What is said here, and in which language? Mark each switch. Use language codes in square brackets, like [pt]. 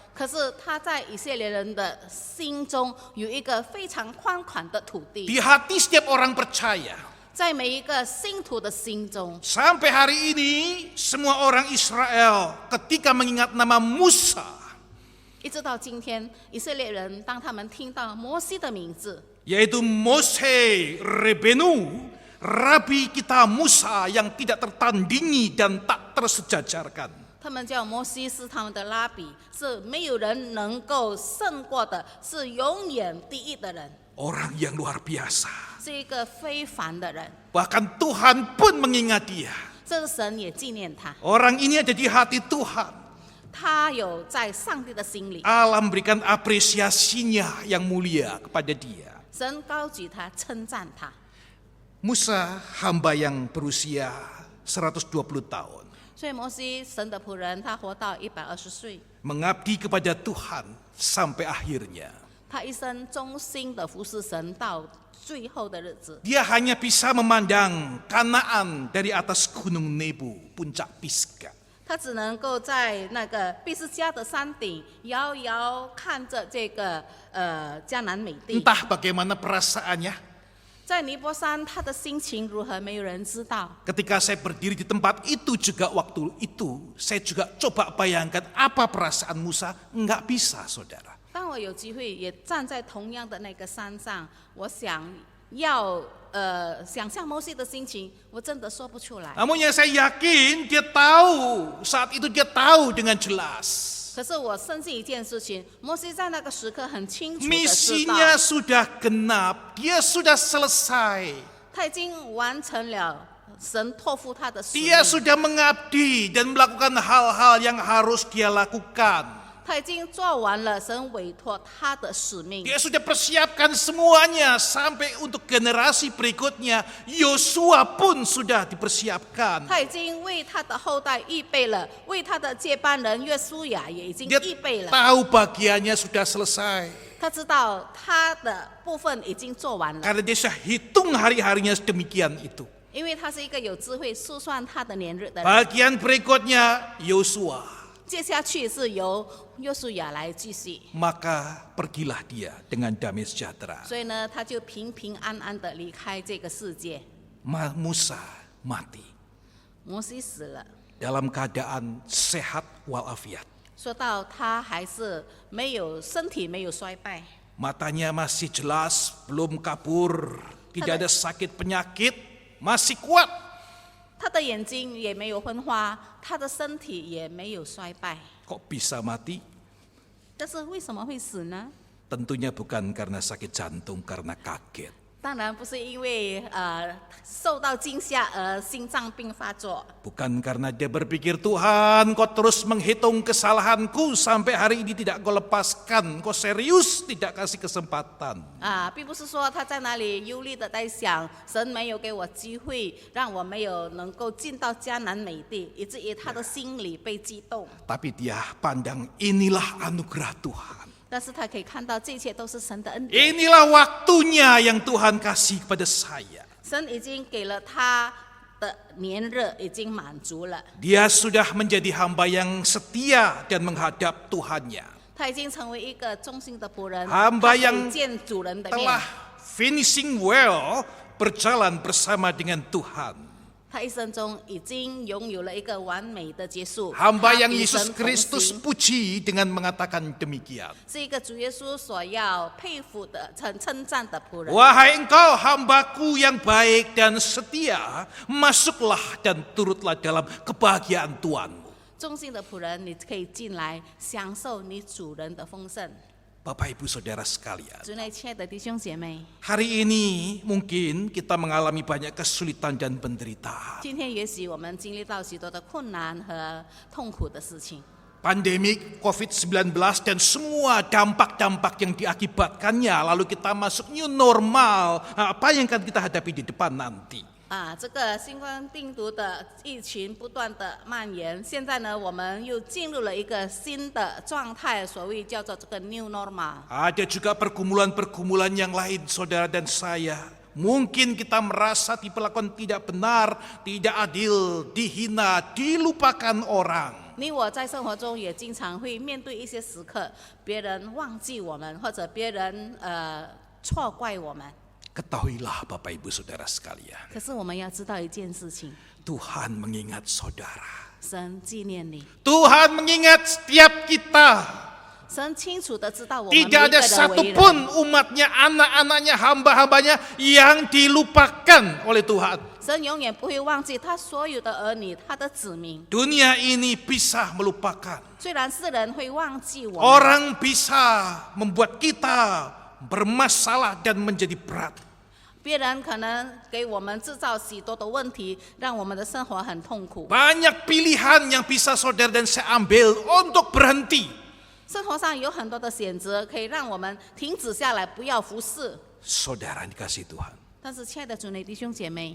[zh] 可是他在以色列人的心中有一个非常宽广的土地， [id] Di hati setiap orang percaya. [zh] 在每一个信徒的心中， [id] Sampai hari ini semua orang Israel ketika mengingat nama Musa, [zh] 一直到今天，以色列人当他们听到摩西的名字， [id] yaitu Moshe Rebenu, Rabi kita Musa yang tidak tertandingi dan tak tersejajarkan. [zh] 他们叫摩西是他们的拉比，是没有人能够胜过的，是永远第一的人， [id] Orang yang luar biasa. [zh] 是一个非凡的人。 [id] Bahkan Tuhan pun mengingat dia. [zh] 这个神也纪念他， [id] Orang ini ada di hati Tuhan. [zh] 他有在上帝的心里， [id] Allah memberikan apresiasinya yang mulia kepada dia. [zh] 神高举他，称赞他。 [id] Musa hamba yang berusia 120 tahun. [zh] 所以摩西神的仆人，他活到120岁， [id] Mengabdi kepada Tuhan sampai akhirnya. [zh] 他一生忠心的服侍神到最后的日子。 [id] Dia hanya bisa memandang Kanaan dari atas gunung Nebo, puncak Pisga. [zh] 他只能够在那个毕斯加的山顶遥遥看着这个迦南美地。 [id] Entah bagaimana perasaannya [zh] 在尼泊山，他的心情如何，没有人知道。 [id] ketika saya berdiri di tempat itu juga waktu itu, saya juga coba bayangkan apa perasaan Musa. Enggak bisa, saudara. [zh] 当我有机会也站在同样的那个山上，我想要想象摩西的心情，我真的说不出来。 [id] Namun yang saya yakin dia tahu, saat itu dia tahu dengan jelas. [zh] 可是我深信一件事情，摩西在那个时刻很清楚的知道， [id] Misinya sudah genap, dia sudah selesai. [zh] 他已经完成了神托付他的使命， [id] Dia sudah mengabdi dan melakukan hal-hal yang harus dia lakukan. [zh] 他已经做完了神委托他的使命。 [id] Dia sudah persiapkan semuanya sampai untuk generasi berikutnya. Yosua pun sudah dipersiapkan. [zh] 他已经为他的后代预备了，为他的接班人约书亚也已经 [id] Dia [zh] 预备了。 [id] tahu bagiannya sudah selesai. [zh] 他知道他的部分已经做完了， [id] Karena dia sudah hitung hari-harinya sedemikian itu. [zh] 因为他是一个有智慧数算他的年日的人。 [id] Bagian berikutnya Yosua. [zh] 接下去是由约书亚来继续， [id] Maka pergilah dia dengan damai sejahtera. [zh] 所以呢，他就平平安安的离开这个世界。 [id] Musa mati [zh] 摩西死了， [id] dalam keadaan sehat walafiat. [zh] 说到他还是没有身体没有衰败， [id] Matanya masih jelas, belum kabur, tidak ada sakit penyakit, masih kuat. [zh] 他的眼睛也没有昏花，他的身体也没有衰败。 [id] Kok bisa mati? [zh] 但是为什么会死呢？ [id] Tentunya bukan karena sakit jantung, karena kaget. [zh] 当然不是因为受到惊吓而心脏病发作， [id] Bukan karena dia berpikir, Tuhan kau terus menghitung kesalahanku sampai hari ini tidak kau lepaskan, kau serius tidak kasih kesempatan. [zh] 并不是说他在那里忧虑的在想，神没有给我机会，让我没有能够进到迦南美地，以至于他的心里被激动。 [id] Tapi dia pandang inilah anugerah Tuhan. [zh] 但是他可以看到这一切都是神的恩典， [id] Inilah waktunya yang Tuhan kasih kepada saya. [zh] 神已经给了他的年日已经满足了， [id] Dia sudah menjadi hamba yang setia dan menghadap Tuhannya. [zh] 他已经成为一个忠心的仆人， [id] Hamba [zh] 他可以 [id] yang [zh] 见主人的面 [id] telah， [en] finishing well, [id] berjalan bersama dengan Tuhan. [zh] 他一生中已经拥有了一个完美的结束。 [id] Hamba yang [zh] 与 [id] Yesus [zh] 神同 [id] Kristus [zh] 行 [id] puji dengan mengatakan demikian. [zh] 是一个主耶稣所要佩服的、称赞的仆人。 [id] Wahai engkau hambaku yang baik dan setia, masuklah dan turutlah dalam kebahagiaan Tuhanmu. [zh] 忠心的仆人，你可以进来享受你主人的丰盛。 [id] Bapak Ibu Saudara sekalian, [zh] 主内亲爱的弟兄姐妹， [id] hari ini mungkin kita mengalami banyak kesulitan dan penderitaan. [zh] 今天也许我们经历到许多的困难和痛苦的事情， [id] Pandemik COVID-19 dan semua dampak-dampak yang diakibatkannya, lalu kita masuk new normal, apa yang akan kita hadapi di depan nanti. [zh] 这个新冠病毒的疫情不断的蔓延，现在呢，我们又进入了一个新的状态，所谓叫做这个 new normal。 [id] Ada juga pergumulan-pergumulan yang lain, saudara dan saya. Mungkin kita merasa diperlakukan tidak benar, tidak adil, dihina, dilupakan orang. [zh] 你我在生活中也经常会面对一些时刻，别人忘记我们，或者别人错怪我们。 [id] Ketahuilah Bapak Ibu Saudara sekalian, [zh] 可是我们要知道一件事情， [id] Tuhan mengingat saudara. [zh] 神纪念你， [id] Tuhan mengingat setiap kita. [zh] 神清楚的知道我们每一 [id] Tidak ada [zh] 的为 [id] satupun [zh] 人。 [id] umatnya, anak-anaknya, hamba-hambanya yang dilupakan oleh Tuhan. [zh] 神永远不会忘记他所有的儿女，他的子民。 [id] Dunia ini bisa melupakan. [zh] 虽然世人会忘记我们， [id] Orang bisa membuat kita bermasalah dan menjadi berat. [zh] 别人可能给我们制造许多的问题，让我们的生活很痛苦。 [id] Banyak pilihan yang bisa saudara dan saya ambil untuk berhenti. [zh] 生活上有很多的选择，可以让我们停止下来，不要服侍。 [id] Saudara dikasih Tuhan, [zh] 但是，亲爱的主内弟兄姐妹，